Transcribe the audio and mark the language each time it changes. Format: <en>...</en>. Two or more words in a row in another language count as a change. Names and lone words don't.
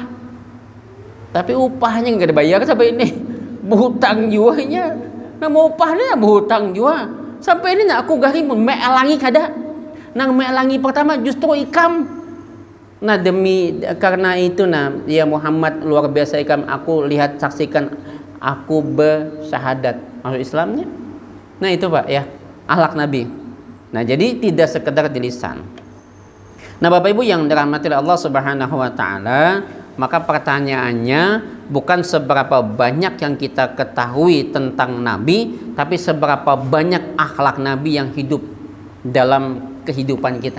<id>Tapi upahnya enggak dibayar sampai ini.</id> <bjn>Berhutang juanya. Nah mau upahnya berhutang jua. Sampai ini nak aku garing pun meelangi kada. Nang meelangi pertama justru ikam. Nah karena itu ya Muhammad luar biasa ikam, aku lihat saksikan aku bersyahadat. Maksud Islamnya.</bjn> <id>Nah itu Pak ya, akhlak Nabi. Nah jadi tidak sekedar di lisan. Nah Bapak Ibu yang dirahmati Allah</id> <ar>Subhanahu wa taala,</ar> <id>maka pertanyaannya bukan seberapa banyak yang kita ketahui tentang Nabi, tapi seberapa banyak akhlak Nabi yang hidup dalam kehidupan kita.</id>